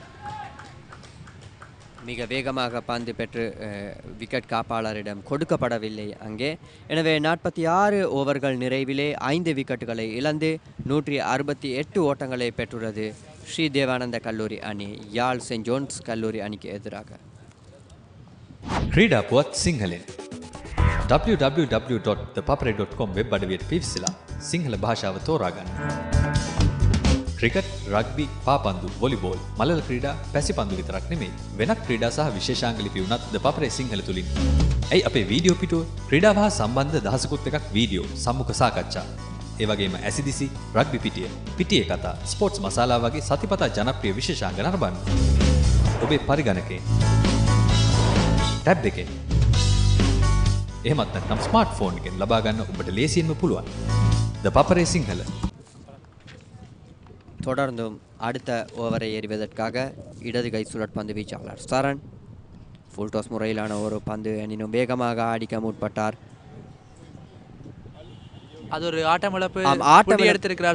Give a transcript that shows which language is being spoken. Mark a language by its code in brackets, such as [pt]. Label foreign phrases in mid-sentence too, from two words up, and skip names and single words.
[ta] மிக வேகமாக பந்து பெற்று விக்கெட் காப்பாளரிடம் கொடுக்கப்படவில்லை அங்கே. எனவே 46 ஓவர்கள் நிறைவிலே 5 விக்கெட்டுகளை இழந்து 168 ஓட்டங்களை பெற்றுள்ளது ஸ்ரீ தேவானந்த கல்லூரி அணி யாழ் சென்ட் ஜோன்ஸ் கல்லூரி அணிக்கு எதிராக. [si] ක්‍රීඩා පුවත් සිංහලෙන් www.thepapare.com වෙබ් අඩවියට පිවිසලා සිංහල භාෂාව තෝරාගන්න. ක්‍රිකට්, රග්බි, පාපන්දු, වොලිබෝල්, මලල ක්‍රීඩා, පැසිපන්දු විතරක් නෙමෙයි වෙනත් ක්‍රීඩා සහ විශේෂාංග ලිපි උනත් ද පපරේ සිංහල තුලින්. ඇයි අපේ වීඩියෝ පිටුව ක්‍රීඩාව හා සම්බන්ධ දහසකුත් එකක් වීඩියෝ, සම්මුඛ සාකච්ඡා, ඒ වගේම ඇසිදිසි, රග්බි පිටියේ කතා, ස්පෝර්ට්ස් මසාලා වගේ සතිපතා ජනප්‍රිය විශේෂාංග නරඹන්න. ඔබේ පරිගණකේ ටැබ් එකේ එහෙමත් නැත්නම් ස්මාර්ට්ෆෝන් එකෙන් ලබා ගන්න ඔබට ලේසියෙන්ම පුළුවන්. ද පපරේ සිංහල. [ta] தொடர்ந்தும் அடுத்த ஓவரை எறிவதற்காக இடது கை சுழற்பந்து வீச்சாளர் சரண் ஃபுல் டாஸ் முறையிலான ஒரு பந்து எனினும் வேகமாக அடிக்க முற்பட்டார். அது ஒரு ஆட்டமிழப்பு. பிடி எடுத்திருக்கிறார்.